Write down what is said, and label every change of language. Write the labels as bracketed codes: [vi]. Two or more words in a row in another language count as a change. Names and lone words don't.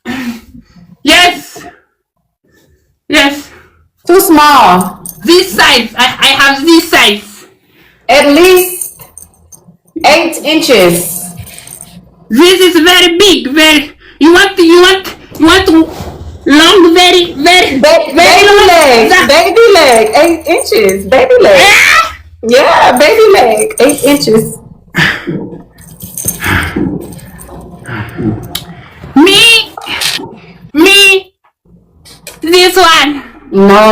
[en] Yes. Too small. This size. I have this size. At least 8 inches. This is very big. Very. You want long, very Baby long leg. Baby leg. 8 inches. Baby leg. Yeah, baby leg. 8 inches. Me. This one. No.